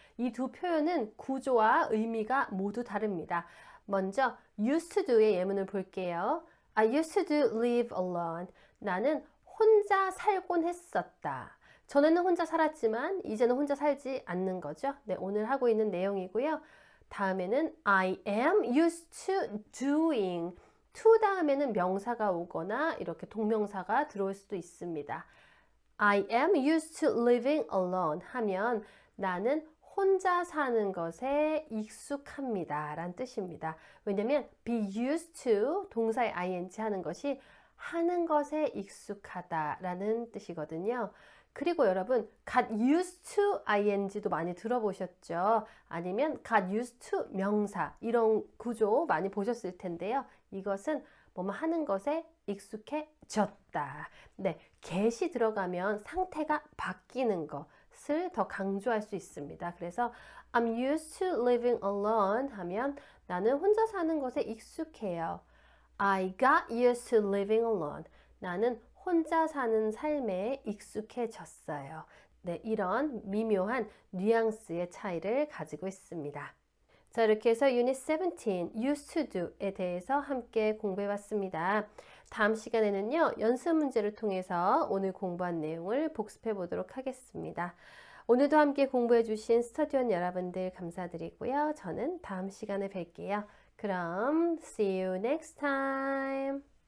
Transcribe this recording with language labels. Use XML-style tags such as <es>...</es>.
<ko>이 두 표현은 구조와 의미가 모두 다릅니다. 먼저 used to do의 예문을 볼게요.</ko> <en>I used to do live alone.</en> <ko>나는 혼자 살곤 했었다. 전에는 혼자 살았지만 이제는 혼자 살지 않는 거죠. 네, 오늘 하고 있는 내용이고요. 다음에는</ko> <en>I am used to doing.</en> <ko>to 다음에는 명사가 오거나 이렇게 동명사가 들어올 수도 있습니다.</ko> <en>I am used to living alone</en> <ko>하면 나는 혼자 사는 것에 익숙합니다 라는 뜻입니다. 왜냐면 be used to 동사의 ing 하는 것이 하는 것에 익숙하다 라는 뜻이거든요. 그리고 여러분 got used to ing도 많이 들어보셨죠? 아니면 got used to 명사 이런 구조 많이 보셨을 텐데요. 이것은 뭐뭐 하는 것에 익숙해졌다. 네, get이 들어가면 상태가 바뀌는 것을 더 강조할 수 있습니다. 그래서</ko> <en>I'm used to living alone</en> <ko>하면 나는 혼자 사는 것에 익숙해요.</ko> <en>I got used to living alone.</en> <ko>나는 혼자 사는 삶에 익숙해졌어요. 네, 이런 미묘한 뉘앙스의 차이를 가지고 있습니다. 자, 이렇게 해서 유닛 17, used to do에 대해서 함께 공부해 봤습니다. 다음 시간에는요, 연습 문제를 통해서 오늘 공부한 내용을 복습해 보도록 하겠습니다. 오늘도 함께 공부해 주신 스터디원 여러분들 감사드리고요. 저는 다음 시간에 뵐게요. 그럼</ko> <en>see you next time.</en>